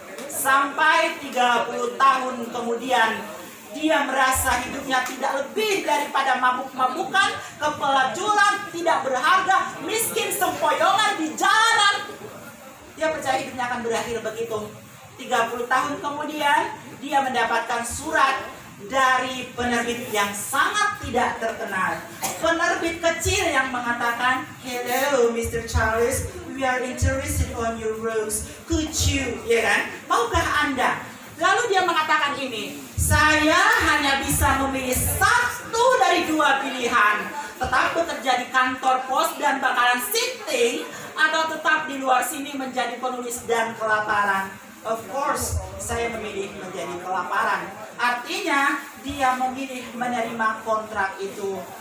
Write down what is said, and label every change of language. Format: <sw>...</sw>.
<id>Sampai 30 tahun kemudian, dia merasa hidupnya tidak lebih daripada mabuk-mabukan, kepelacuran, tidak berharga, miskin sempoyongan di jalanan. Dia percaya hidupnya akan berakhir begitu. 30 tahun kemudian, dia mendapatkan surat dari penerbit yang sangat tidak terkenal. Penerbit kecil yang mengatakan,</id> <en>"Hello Mr. Charles, we are interested on your rose. Could you,</en> <id>ya kan? Maukah Anda? Lalu dia mengatakan ini, saya hanya bisa memilih satu dari dua pilihan. Tetap bekerja di kantor pos dan bakalan sitting, atau tetap di luar sini menjadi penulis dan kelaparan.</id> <en>Of course,</en> <id>saya memilih menjadi kelaparan. Artinya, dia memilih menerima kontrak itu.</id>